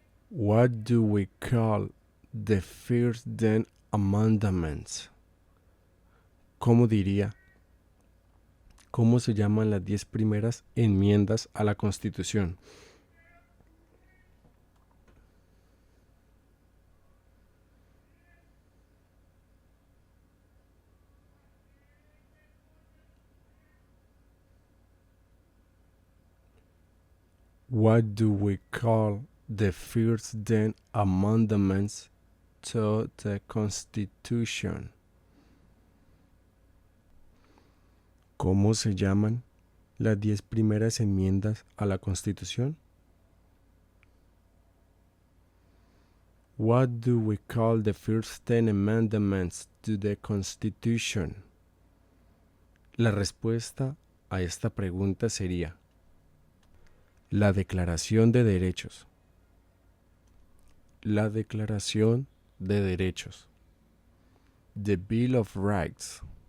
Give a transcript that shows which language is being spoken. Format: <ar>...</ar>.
<en>What do we call the first then amendments?</en> <es>¿Cómo diría? ¿Cómo se llaman las 10 primeras enmiendas a la Constitución?</es> <en>What do we call the first then amendments to the Constitution?</en> <es>¿Cómo se llaman las 10 primeras enmiendas a la Constitución?</es> <en>What do we call the first 10 amendments to the Constitution?</en> <es>La respuesta a esta pregunta sería la Declaración de Derechos. La Declaración de Derechos.</es> <en>The Bill of Rights.</en>